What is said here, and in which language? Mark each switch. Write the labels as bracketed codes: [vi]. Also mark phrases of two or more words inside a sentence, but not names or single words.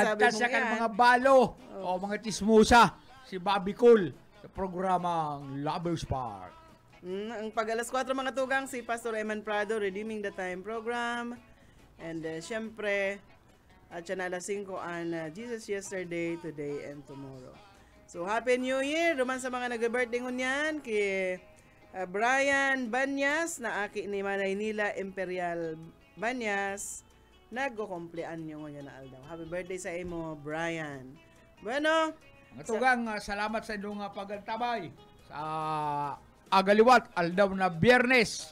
[bik] Pantasya mong kan yan. mga balo o mga tismusa, si Bobby Cool sa programang Lovers Park. Ang pag alas 4 mga tugang, si Pastor Eman Prado, Redeeming the Time program. And syempre, at siya na alas 5 ang Jesus Yesterday, Today, and Tomorrow. [en] So, Happy New Year! [bik] Duman sa mga nag-birthday ngunyan, kay Brian Banyas, na aki ni Manay Nila Imperial Banyas, nagko-kumplean nyo ngunyan na aldaw. [en] Happy birthday [bik] sa imo, Brian. Bueno, Mga tugang, salamat sa inyong pagantabay sa agaliwat, aldaw na Biyernes.